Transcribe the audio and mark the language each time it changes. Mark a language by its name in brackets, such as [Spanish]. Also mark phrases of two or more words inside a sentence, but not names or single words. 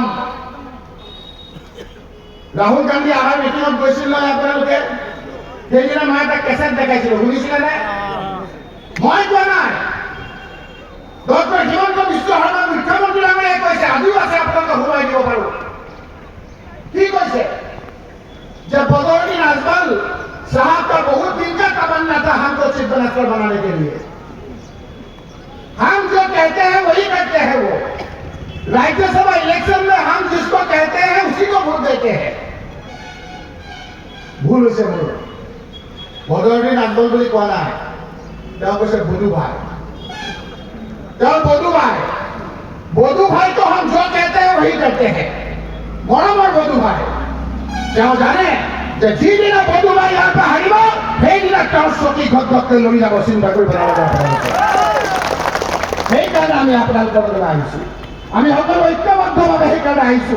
[Assamese] ৰাহুল গান্ধী অহাৰ মিটিঙত গৈছিল নহয় আপোনালোকে? সেইদিনা মই এটা কেছেট দেখাইছিলো, শুনিছিলে নে? মই কোৱা নাই, ডক্টৰ হিমন্ত বিশ্ব শৰ্মা মুখ্যমন্ত্ৰী ডাঙৰীয়াই কৈছে, আজিও আছে, আপোনালোকে সোমাই দিব পাৰো। কি কৈছে? [Hindi] যে बदौलती नाजमल साहब का बहुत दिन का तमन्ना था हमको [English] chief minister [Hindi] बनाने के लिए। हम जो कहते हैं वही करते हैं। वो राज्यसभा इलेक्शन में हम जिसको कहते हैं उसी को वोट देते हैं। भूल से बोलो, बदौलती नाजमल बोली कौन है? कैसे बोधू भाई, बोधू भाई तो हम जो कहते हैं वही करते हैं। [Assamese] মৰমৰ বধু ভাই তেওঁ জানে যে যিদিনা বধু ভাই ইয়াৰ পৰা হাৰিব সেইদিনা তেওঁৰ চকী ঘটঘটকে লৈ যাব, চিন্তা কৰিব নালাগে। সেইকাৰণে আমি আপোনালোকৰ লগত আহিছোঁ, আমি সকলো ঐক্যবদ্ধভাৱে সেইকাৰণে আহিছোঁ।